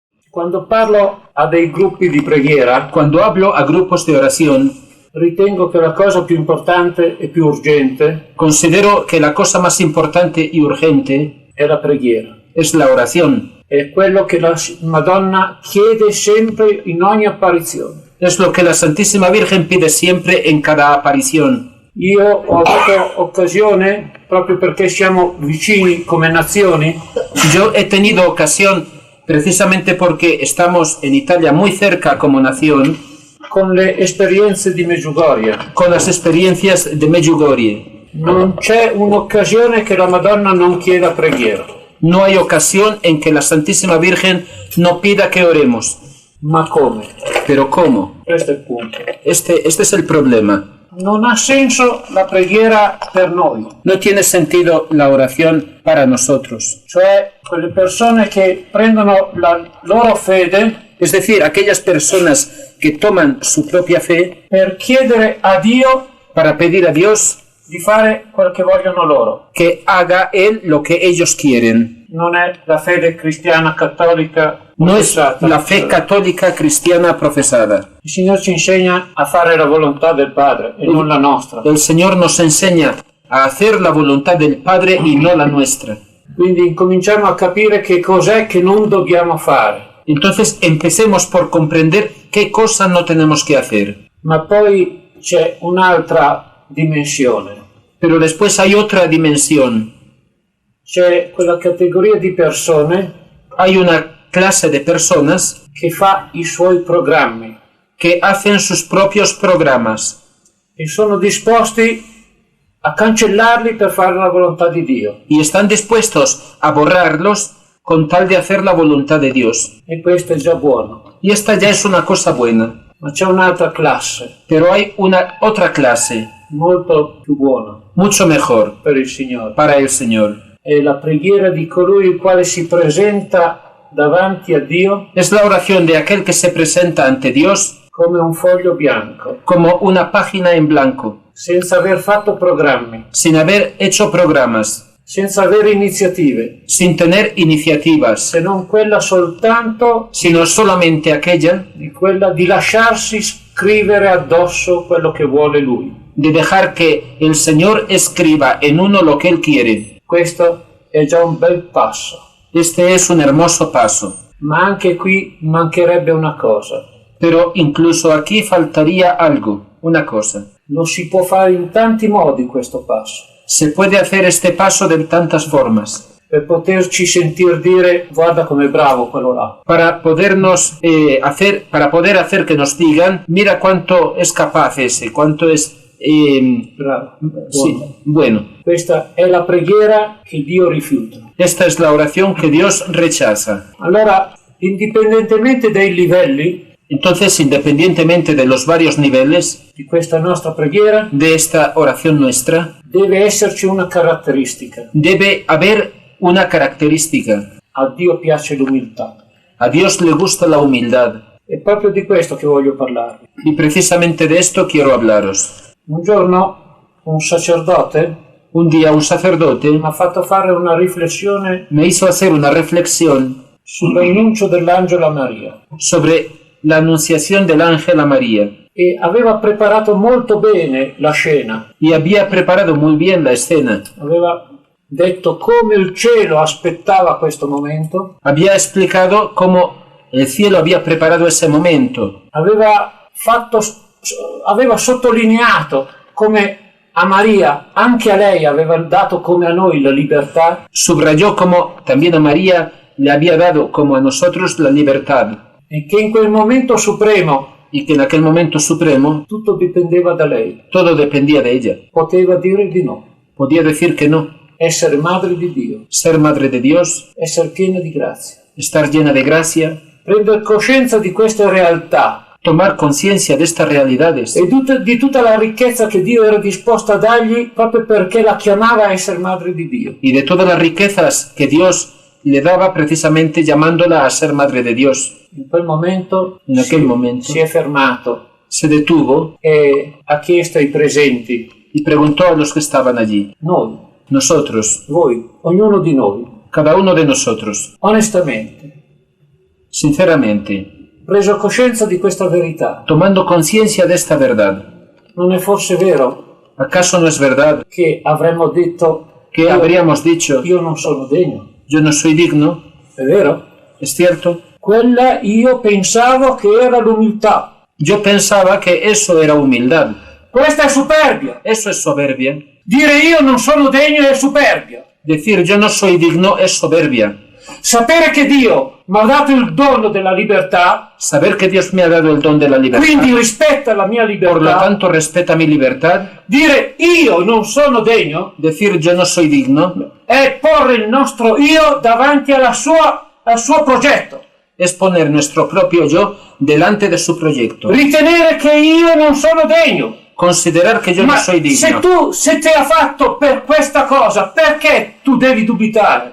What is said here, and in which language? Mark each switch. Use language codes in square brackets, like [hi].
[it] Quando parlo a dei gruppi di preghiera, [es] Cuando hablo a grupos de oración, [it] ritengo che la cosa più importante e più urgente [es] considero que la cosa más importante y urgente [it] è la preghiera. [es] es la oración. [it] È quello che la Madonna chiede sempre in ogni apparizione. [es] Es lo que la Santísima Virgen pide siempre en cada aparición. [it] Io ho avuto occasione, proprio perché siamo vicini come nazioni, [es] Yo he tenido ocasión, precisamente porque estamos en Italia muy cerca como nación, [it] con le esperienze di Medjugorje. [es] con las experiencias de Medjugorje. [it] Non c'è un'occasione che la Madonna non chieda preghiera. [es] No hay ocasión en que la Santísima Virgen no pida que oremos. [it] Ma come? [es] Pero ¿cómo? [it] Questo è il punto. [es] Este es el problema. [it] Non ha senso la preghiera per noi, [es] No tiene sentido la oración para nosotros. [it] cioè quelle persone che prendono la loro fede [es] Es decir, aquellas personas que toman su propia fe [it] per chiedere a Dio [es] para pedir a Dios [it] di fare quel che vogliono loro. [es] que haga Él lo que ellos quieren. [it] Non è la fede cristiana cattolica [es] No es [it] professata. [es] la fe católica cristiana profesada. [it] Il Signore ci insegna a fare la volontà del Padre e non la nostra. [es] El Señor nos enseña a hacer la voluntad del Padre y no la nuestra. [it] Quindi incominciamo a capire che cos'è che non dobbiamo fare. [es] Entonces empecemos por comprender qué cosa no tenemos que hacer. [it] Ma poi c'è un'altra dimensione. [es] Pero después hay otra dimensión. [it] C'è quella categoria di persone [es] Hay una clase de personas [it] che fa i suoi programmi [es] que hacen sus propios programas [it] e sono disposti a cancellarli per fare la volontà di Dio. [es] y están dispuestos a borrarlos con tal de hacer la voluntad de Dios. [it] E questo è già buono. [es] Y esta ya es una cosa buena. [it] Ma c'è un'altra classe [es] Pero hay una otra clase, [it] molto più buona [es] mucho mejor [it] per il Signore. [es] para el Señor. [it] È la preghiera di colui il quale si presenta davanti a Dio [es] Es la oración de aquel que se presenta ante Dios [it] come un foglio bianco, [es] como una página en blanco, [it] senza aver fatto programmi, [es] sin haber hecho programas, [it] senza avere iniziative, [es] sin tener iniciativas, [it] se non quella soltanto [es] sino solamente aquella [it] di quella di lasciarsi scrivere addosso quello che vuole Lui. [es] de dejar que el Señor escriba en uno lo que Él quiere. [it] Questo è già un bel passo, [es] Este es un hermoso paso, [it] ma anche qui mancherebbe una cosa. [es] pero incluso aquí faltaría algo, una cosa. [it] Lo si può fare in tanti modi questo passo, [es] Se puede hacer este paso de tantas formas, [it] per poterci sentir dire guarda com'è bravo quello là. [es] para podernos para poder hacer que nos digan, mira cuánto es capaz ese, cuánto es [it] Bravo. [es] sí, bueno. [it] Questa è la preghiera che Dio rifiuta. [es] Esta es la oración que Dios rechaza. [it] Allora, indipendentemente dai livelli [es] Entonces, independientemente de los varios niveles [it] di questa nostra preghiera, [es] de esta oración nuestra, [it] deve esserci una caratteristica. [es] debe haber una característica. [it] A Dio piace l'umiltà. [es] A Dios le gusta la humildad. [it] È proprio di questo che voglio parlarvi. [es] Y precisamente de esto quiero hablaros. [it] Un giorno un sacerdote [es] Un día un sacerdote [it] mi ha fatto fare una riflessione [es] me hizo hacer una reflexión [it] sull'annuncio dell'angelo a Maria [es] sobre la anunciación del ángel a María. [it] e aveva preparato molto bene la scena. [es] Y había preparado muy bien la escena. [it] Aveva detto come il cielo aspettava questo momento. [es] Había explicado cómo el cielo había preparado ese momento. [it] Aveva sottolineato come a Maria, anche a lei aveva dato come a noi la libertà, [es] Subrayó cómo también a María le había dado como a nosotros la libertad. [it] e che in quel momento supremo [es] Y que en aquel momento supremo [it] tutto dipendeva da lei. [es] todo dependía de ella. [it] Poteva dire di no, [es] Podía decir que no. [it] essere madre di Dio, [es] Ser madre de Dios, [it] essere piena di grazia. [es] estar llena de gracia, [it] Prendere coscienza di queste realtà [es] tomar conciencia de estas realidades [it] e di tutta la ricchezza che Dio era disposto a dargli proprio perché la chiamava a essere madre di Dio. [es] y de todas las riquezas que Dios le daba precisamente llamándola a ser madre de Dios. [it] In quel momento, [es] In aquel momento [it] si è fermato [es] se detuvo [it] e ha chiesto ai presenti, [es] y preguntó a los que estaban allí, [it] noi, [es] nosotros, [it] voi, ognuno di noi, [es] cada uno de nosotros, [it] onestamente, [es] sinceramente, [it] preso coscienza di questa verità, [es] tomando conciencia de esta verdad. [it] non è forse vero [es] ¿Acaso no es verdad [it] che avremmo detto [es] que habríamos dicho, [it] io non sono degno? [es] yo no soy digno? [it] È vero? [es] ¿Es cierto? [it] Quella io pensavo che era l'umiltà. [es] Yo pensaba que eso era humildad. [it] Questa è superbia. [es] Eso es soberbia. [it] Dire io non sono degno è superbia. [es] Decir yo no soy digno es soberbia. [it] Sapere che Dio mi ha dato il dono della libertà, [es] Saber que Dios me ha dado el don de la libertad, [it] quindi rispetta la mia [es] por lo [it] libertà, [es] tanto respeta mi libertad. [it] dire io non sono degno [es] Decir yo no soy digno [it] è porre il nostro io davanti al suo progetto. [es] es poner nuestro propio yo delante de su proyecto. [it] Ritenere che io non sono degno. [es] Considerar que yo [it] Ma [es] no soy digno. [it] se te ha fatto per questa cosa, perché tu devi dubitare?